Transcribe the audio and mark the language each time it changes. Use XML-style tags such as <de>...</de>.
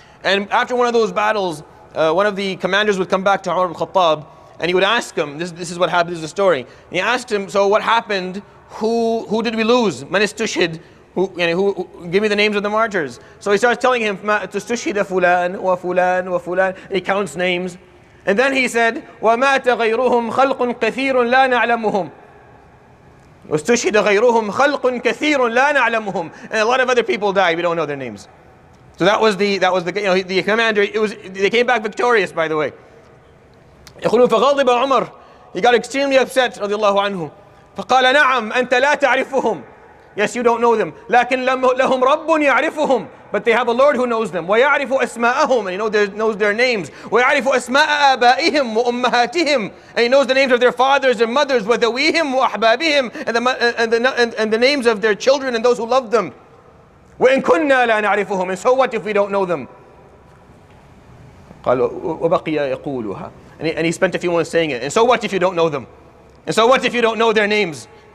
<en>And after one of those battles, one of the commanders would come back to Umar ibn Khattab, and he would ask him, this is what happened, this is the story. And he asked him, so what happened? Who did we lose?</en> <ar>Man istushhid?</ar> <en>Who give me the names of the martyrs. So he starts telling him,</en> <ar>tustushhid fulan wa fulan wa fulan.</ar> <en>He counts names.</en> <ar>And then he said, وَمَاتَ غَيْرُهُمْ خَلْقٌ كَثِيرٌ لَا نَعْلَمُهُم. وَاسْتُشْهِدَ غَيْرُهُمْ خَلْقٌ كَثِيرٌ لَا نَعْلَمُهُم.</ar> <en>And a lot of other people died, we don't know their names. So that was the the commander. They came back victorious, by the way.</en> <ar>يقولون فغضب عمر.</ar> <en>He got extremely upset</en> <ar>رضي الله عنه. فقال نعم أنت لا تعرفهم.</ar> <en>Yes, you don't know them.</en> <ar>لكن لهم رب يعرفهم.</ar> <en>But they have a Lord who knows them.</en> <ar>ويعرف أسماءهم.</ar> <en>And he knows their names.</en> <ar>ويعرف أسماء آبائهم وأمهاتهم.</ar> <en>And he knows the names of their fathers and mothers.</en> <ar>وذويهم وأحبابهم.</ar> <en>And the names of their children and those who love them.</en> <ar>وإن كنا لا نعرفهم.</ar> <en>And so what if we don't know them?</en> <ar>قال وبقي يقولها.</ar> <en>And he spent a few moments saying it. And so what if you don't know them? And so what if you don't know their names?</en>